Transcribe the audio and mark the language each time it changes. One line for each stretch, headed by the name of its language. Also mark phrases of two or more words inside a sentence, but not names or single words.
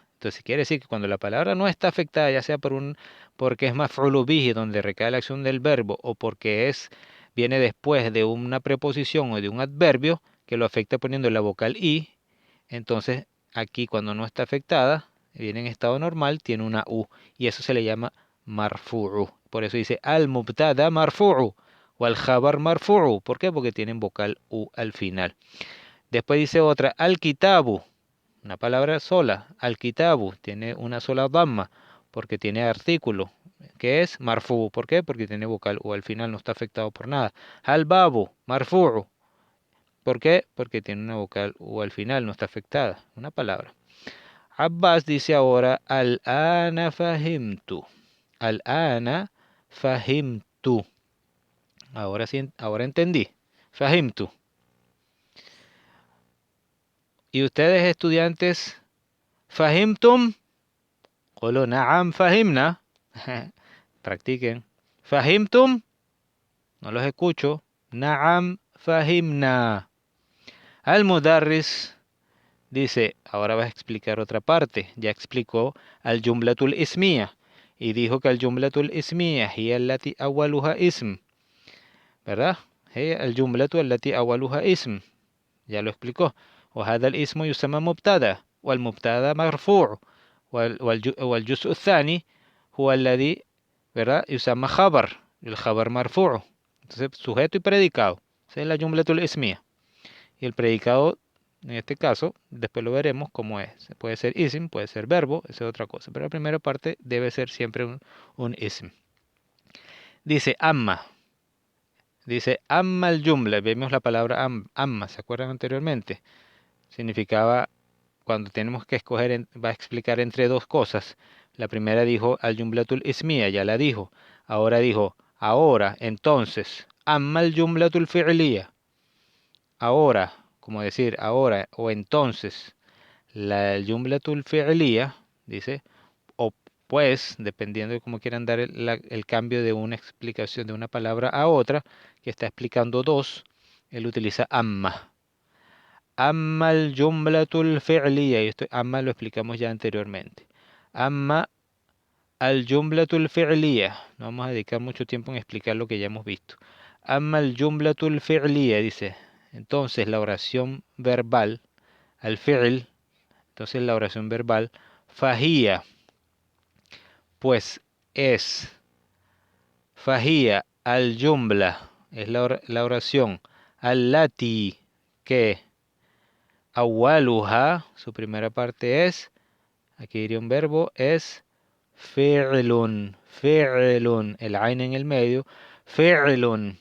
Spanish: Entonces quiere decir que cuando la palabra no está afectada, ya sea porque es
Arabic: مفعول به,
Spanish: donde recae la acción del verbo, o porque viene después de una preposición o de un adverbio que lo afecta poniendo la vocal I, entonces aquí cuando no está afectada, viene en estado normal, tiene una U, y eso se le llama marfu'u. Por eso dice
Arabic: المبتدأ مرفوع
Spanish: o
Arabic: الخبر مرفوع.
Spanish: ¿Por qué? Porque tienen vocal U al final. Después dice otra, al-kitabu, una palabra sola. Al-kitabu tiene una sola damma porque tiene artículo, que es marfu. ¿Por qué? Porque tiene vocal U al final, no está afectado por nada.
Arabic: الباب مرفوع.
Spanish: ¿Por qué? Porque tiene una vocal U al final, no está afectada. Una palabra. Abbas dice ahora,
Arabic: الآن فهمت. الآن فهمت.
Spanish: Ahora sí, ahora entendí. Fahimtu. Y ustedes estudiantes, ¿fahimtum?
Arabic: قولوا نعم فهمنا.
Spanish: Practiquen. ¿Fahimtum? No los escucho.
Arabic: نعم فهمنا.
Spanish: Al-Mudarris dice, ahora vas a explicar otra parte. Ya explicó
Arabic: الجملة الاسمية.
Spanish: Y dijo que
Arabic: الجملة الاسمية هي التي أولها اسم.
Spanish: ¿Verdad?
Arabic: هي الجملة التي أولها اسم.
Spanish: Ya lo explicó.
Arabic: وهذا الاسم يسمى مبتدا والمبتدا مرفوع والجزء الثاني هو الذي ¿verdad? يسمى خبر الخبر مرفوع.
Spanish: Entonces sujeto y predicado, esa es la
Arabic: الجملة الاسمية,
Spanish: y el predicado en este caso después lo veremos cómo es. Puede ser ism, puede ser verbo, esa es otra cosa, pero la primera parte debe ser siempre un ism. Dice amma. Dice
Arabic: أما الجملة,
Spanish: vemos la palabra amma, ¿se acuerdan anteriormente? Significaba cuando tenemos que escoger, va a explicar entre dos cosas. La primera dijo
Arabic: الجملة الاسمية,
Spanish: ya la dijo. Ahora dijo, ahora, entonces,
Arabic: أما الجملة الفعلية.
Spanish: Ahora, como decir, ahora o entonces, la
Arabic: الجملة الفعلية,
Spanish: dice, o pues, dependiendo de cómo quieran dar el cambio de una explicación de una palabra a otra, que está explicando dos, él utiliza amma.
Arabic: أما الجملة الفعلية,
Spanish: y esto amma lo explicamos ya anteriormente.
Arabic: أما الجملة الفعلية,
Spanish: no vamos a dedicar mucho tiempo en explicar lo que ya hemos visto.
Arabic: أما الجملة الفعلية,
Spanish: dice, entonces la oración verbal, al-fi'l, entonces la oración verbal, fahía, pues es,
Arabic: فهي الجملة,
Spanish: es la oración, al-lati, que awaluha, su primera parte es, aquí diría un verbo, es
Arabic: فعل فعل,
Spanish: el ain en el medio, fi'lun.